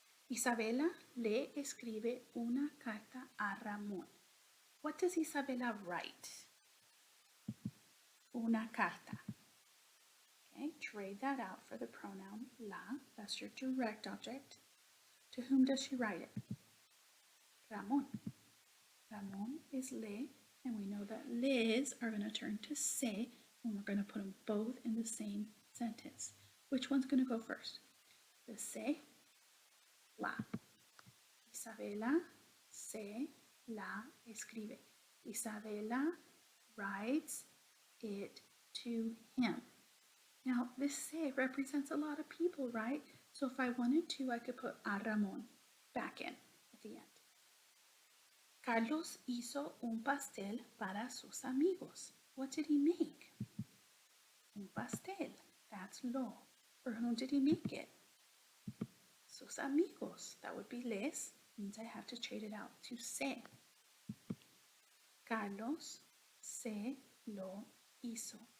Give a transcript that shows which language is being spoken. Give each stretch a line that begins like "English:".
Spanish: Isabela le escribe una carta a Ramón.
English: What does Isabela write?
Spanish: Una carta.
English: Okay, trade that out for the pronoun la. That's your direct object. To whom does she write it? Ramón. Ramón is le, and we know that les are going to turn to se when we're going to put them both in the same sentence. Which one's going to go first? The se, la.
Spanish: Isabela se la escribe.
English: Isabela writes it to him. Now, this se represents a lot of people, right? So if I wanted to, I could put a Ramón back in at the end.
Spanish: Carlos hizo un pastel para sus amigos.
English: What did he make?
Spanish: Un pastel.
English: That's lo. For whom did he make it?
Spanish: sus amigos.
English: That would be les, means I have to trade it out to se.
Spanish: Carlos se lo hizo.